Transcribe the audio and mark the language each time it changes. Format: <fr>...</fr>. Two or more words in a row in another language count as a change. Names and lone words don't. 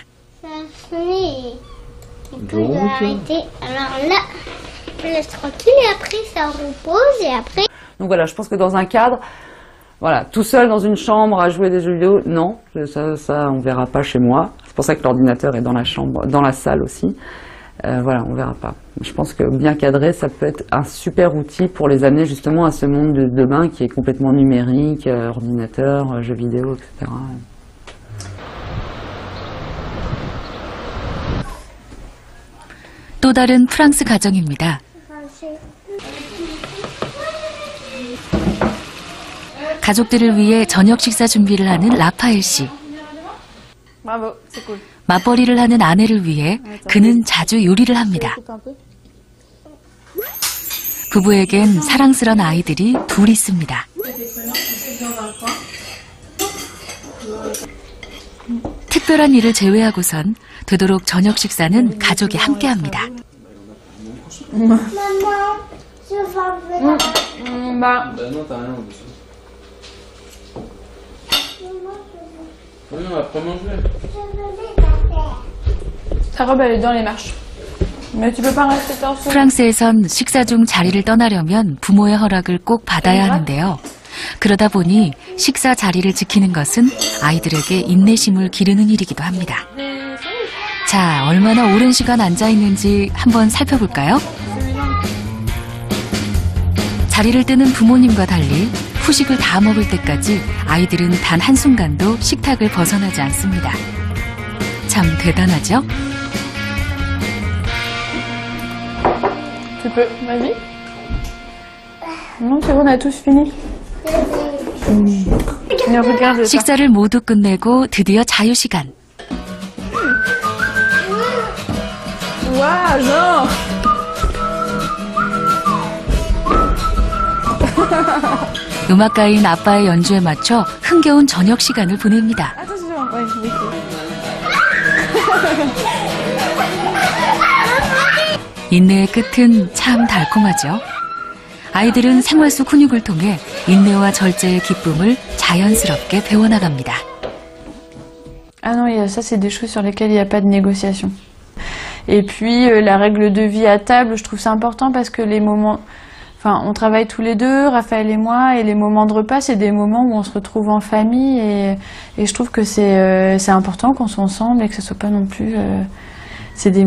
<fr>Ça a sonné. On peut arrêter. Alors là, je laisse tranquille et après ça repose et après. Donc voilà, je pense que dans un cadre, voilà, tout seul dans une chambre à jouer des jeux vidéo, non, ça on verra pas chez moi. C'est pour ça que l'ordinateur est dans la chambre, dans la salle aussi. Voilà, on verra pas. Je pense que bien cadré, ça peut être un super outil pour les amener justement à ce monde de demain qui est complètement numérique, ordinateur, jeux vidéo, etc.</fr> <ko>또 다른 프랑스 가정입니다. 가족들을 위해 저녁 식사 준비를 하는 라파엘 씨.</ko> <fr>Bravo, c'est cool.</fr> <ko>맞벌이를 하는 아내를 위해 그는 자주 요리를 합니다. 부부에겐 사랑스런 아이들이 둘 있습니다. 특별한 일을 제외하고선 되도록 저녁 식사는 가족이 함께합니다.</ko> <fr>Maman, je vais faire Bah, Ben non, t'as rien au-dessus. Oui, on va pas manger. ta robe elle est dans les marches. Mais tu peux pas rester torse.</fr> <ko>프랑스에선 식사 중 자리를 떠나려면 부모의 허락을 꼭 받아야 하는데요. 그러다 보니 식사 자리를 지키는 것은 아이들에게 인내심을 기르는 일이기도 합니다. 자, 얼마나 오랜 시간 앉아 있는지 한번 살펴볼까요? 자리를 뜨는 부모님과 달리 후식을 다 먹을 때까지 아이들은 단 한순간도 식탁을 벗어나지 않습니다. 참 대단하죠?</ko> <fr>Tu peux, vas-y. Non, c'est bon, on a tous fini. Mais regarde ça.</fr> <ko>식사를 모두 끝내고 드디어 자유시간.</ko> <fr>Waouh, non.</fr> <ko>음악가인 아빠의 연주에 맞춰 흥겨운 저녁 시간을 보냅니다.</ko> <fr>Attention, ouais, oui.</fr> <ko>인내의 끝은 참 달콤하죠. 아이들은 생활 속 훈육을 통해 인내와 절제의 기쁨을 자연스럽게 배워나갑니다.</ko> <fr>Ah non, ça c'est des choses sur lesquelles il n'y a pas de négociation. Et puis la règle de vie à table, je trouve ça important parce que les moments... Enfin, on travaille tous les deux, Raphaël et moi, et les moments de repas, c'est des moments où on se retrouve en famille et je trouve que c'est important qu'on soit ensemble et que ce soit pas non plus...</fr>